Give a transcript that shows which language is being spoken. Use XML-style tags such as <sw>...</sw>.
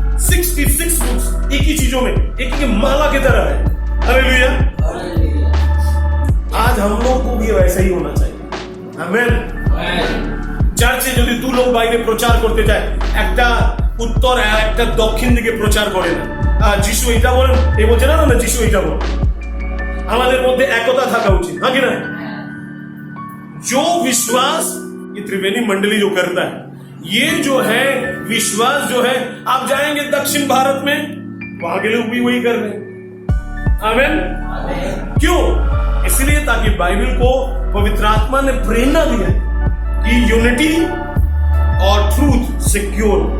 <hi>66 books एक ही चीजों में, एक ही माला की तरह है, हालेलुया। आज हम लोग को भी वैसा ही होना चाहिए, आमेन।</hi> <bn>চার্চে যদি 2 লোক বাইরে প্রচার করতে যায়, একটা উত্তর আর একটা দক্ষিণ দিকে প্রচার করে না, যিশু এটা বলেন, এই বলছে না না যিশু এটা বলেন। আমাদের মধ্যে একতা থাকা উচিত, হ্যাঁ কি না?</bn> <hi>जो विश्वास ये त्रिवेणी मंडली जो करता है, ये जो है विश्वास जो है, आप जाएंगे दक्षिण भारत में, वहां के लोग भी वही कर रहे हैं, आमेन। क्यों? इसलिए ताकि बाइबल को पवित्र आत्मा ने प्रेरणा दिया कि यूनिटी और ट्रूथ सिक्योर।</hi>